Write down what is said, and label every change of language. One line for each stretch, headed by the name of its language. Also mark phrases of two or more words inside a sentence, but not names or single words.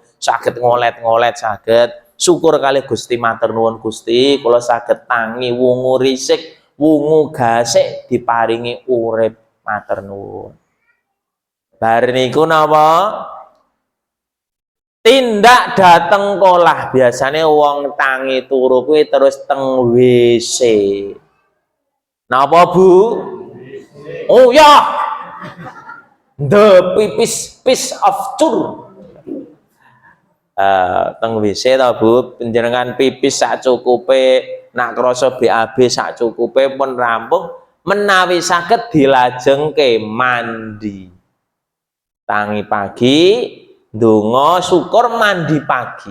Javanese: Saged ngolet-ngolet saged. Syukur kalih Gusti, matur nuwun Gusti, kula saged tangi wungu risik, wungu gasik diparingi urip, matur nuwun. Bar niku napa? Tindak dateng kolah. Biasane wong tangi turu kuwi terus teng WC. Napa Bu? Oh ya. The piece of tur. Teng WC ta Bu, panjenengan pipis sak cukupe, nak krasa BAB sak cukupe pun rampung, menawi saged dilajengke mandi. Tangi pagi, ndonga syukur mandi pagi.